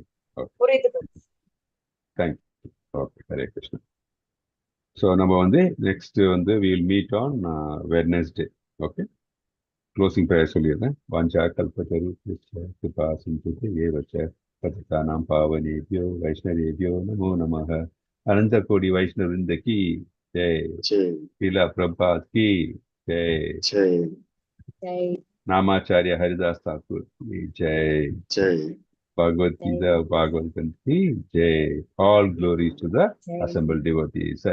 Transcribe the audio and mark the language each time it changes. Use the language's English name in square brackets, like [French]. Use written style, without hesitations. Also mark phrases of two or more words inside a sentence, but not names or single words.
[Tamil] புரியுது. [English] Thanks. Okay, ஹரே கிருஷ்ணா. ஸோ [Tamil] நம்ம வந்து [English] நெக்ஸ்ட் வந்து will meet on Wednesday. Okay, closing prayer [Sanskrit] சொல்லிடுறேன். वाञ्छा कल्पतरु कृपा सिन्धुते एव च पतितानाम् पावनेभ्यो वैष्णवेभ्यो नमो नमः. [Hindi] अनंत कोटि वैष्णव वृंद की जय. पीला प्रभात की जय. नामाचार्य हरिदास ठाकुर की जय. भगवत गीता भागवत की जय. [English] All glories to the assembled devotees.